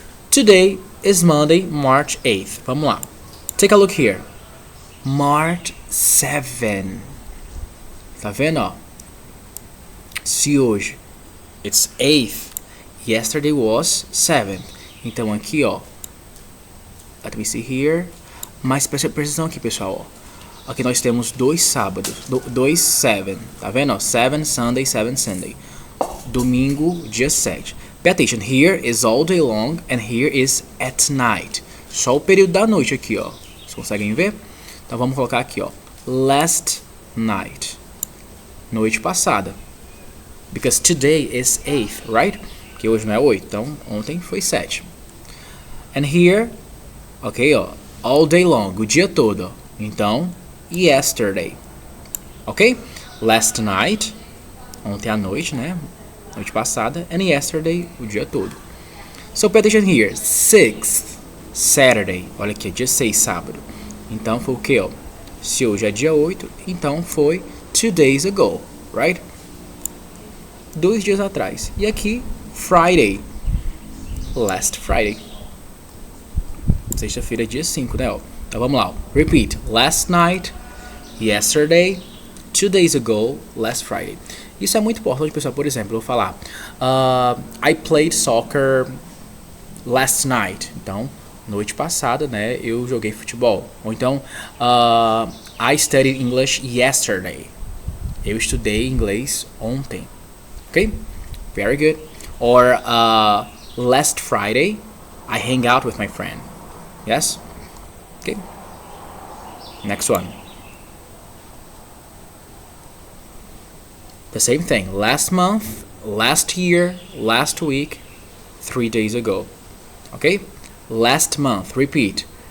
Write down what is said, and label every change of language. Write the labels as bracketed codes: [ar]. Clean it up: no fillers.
[en] Today is Monday, March 8th. [pt] Vamos lá. [en] Take a look here. March 7. [pt] Tá vendo, ó? Se hoje [en] it's 8th, yesterday was 7th. [pt] Então aqui, ó. [en] Let me see here. [pt] Mas presta atenção aqui, pessoal. Ó. Aqui nós temos 2 sábados. 2 7. Tá vendo? Ó? [en] 7 Sunday, 7 Sunday. [pt] Domingo, dia 7. [en] Pay attention. Here is all day long and here is at night. [pt] Só o período da noite aqui, ó. Vocês conseguem ver? Então vamos colocar aqui, ó. [en] Last night. [pt] Noite passada. [en] Because today is 8th, right? [pt] Porque hoje não é 8. Então ontem foi 7. [en] And here... Ok, ó, all day long, [pt] o dia todo. [en] Então, yesterday. Ok? Last night, [pt] ontem à noite, né? Noite passada. [en] And yesterday, [pt] o dia todo. [en] So, pay attention here. [pt] 6th, Saturday. Olha aqui, dia 6, sábado. Então, foi o que, ó? Se hoje é dia 8, então foi [en] 2 days ago, right? [pt] 2 dias atrás. E aqui, Friday. [en] Last Friday. [pt] Sexta-feira, dia 5, né? Ó. Então vamos lá. Ó. Repeat. [en] Last night, yesterday, 2 days ago, last Friday. [pt] Isso é muito importante, pessoal. Por exemplo, eu vou falar [en] I played soccer last night. [pt] Então, noite passada, né, eu joguei futebol. Ou então, [en] I studied English yesterday. [pt] Eu estudei inglês ontem. [en] Okay? Very good. Or last Friday, I hang out with my friend. Yes? Okay. Next one. The same thing. Last month, last year, last week, 3 days ago. Okay? Last month. Repeat.